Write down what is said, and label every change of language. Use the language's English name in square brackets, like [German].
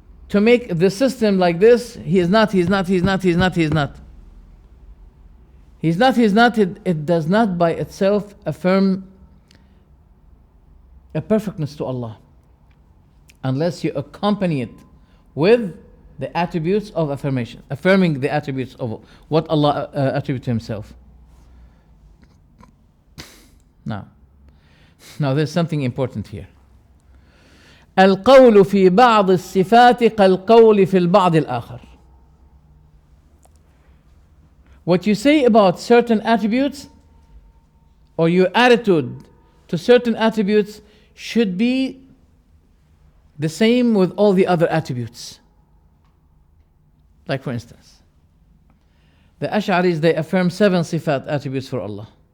[English] To make the system like this, he's not. It does not by itself affirm a perfectness to Allah, unless you accompany it with the attributes of affirmation, affirming the attributes of what Allah attributes to himself. Now there's something important here. [Arabic] القول في بعض الصفات كالقول في البعض الآخر. [English] What you say about certain attributes, or your attitude to certain attributes, should be the same with all the other attributes. Like for instance, the Ash'aris, they affirm 7 sifat attributes for Allah.